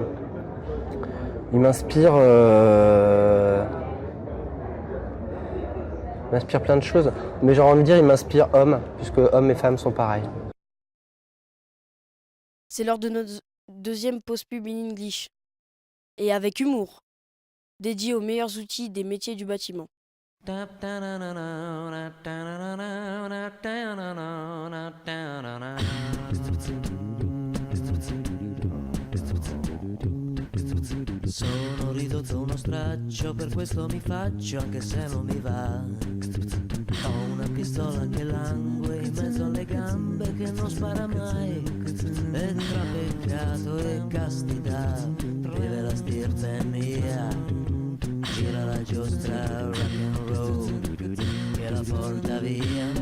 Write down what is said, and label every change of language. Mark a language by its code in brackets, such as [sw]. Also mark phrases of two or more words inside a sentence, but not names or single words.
[fr] Il m'inspire plein de choses, mais j'ai envie de dire il m'inspire homme, puisque hommes et femmes sont pareils. C'est l'heure de notre deuxième pause pub [en] in English. [fr] Et avec humour, dédié aux meilleurs outils des métiers du bâtiment. [it] Sono ridotto uno straccio, per questo mi faccio anche se non mi va. Ho una pistola che langue in mezzo alle gambe che non spara mai. E tra peccato e castità vive la stirpe mia. Gira la giostra [en] rock and roll [it] che la porta via.